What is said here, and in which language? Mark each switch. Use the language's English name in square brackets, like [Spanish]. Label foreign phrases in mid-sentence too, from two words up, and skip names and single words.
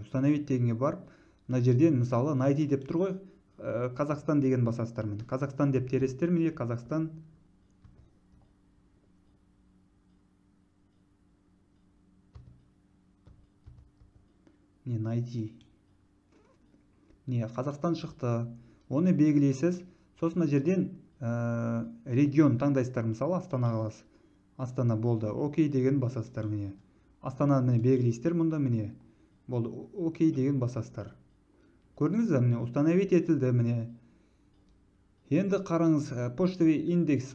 [Kazakh] Установить дегенге барып, мына жерден мысалы найти деп тұр ғой, Қазақстан деген басасыздар міне. Қазақстан деп тересіздер міне, Қазақстан. Не найти. Не Қазақстан шықты. Оны белгілейсіз. Сосын мына жерден регион таңдайсыздар, мысалы Астана қаласы. Астана болды. Окей деген басасыздар міне. Астана міне белгілейсіздер мұнда міне. Болды. Окей деген басасыздар. Көрдіңіз бе міне установить етілді міне. Енді қараңыз, [Russian] почтовый индекс.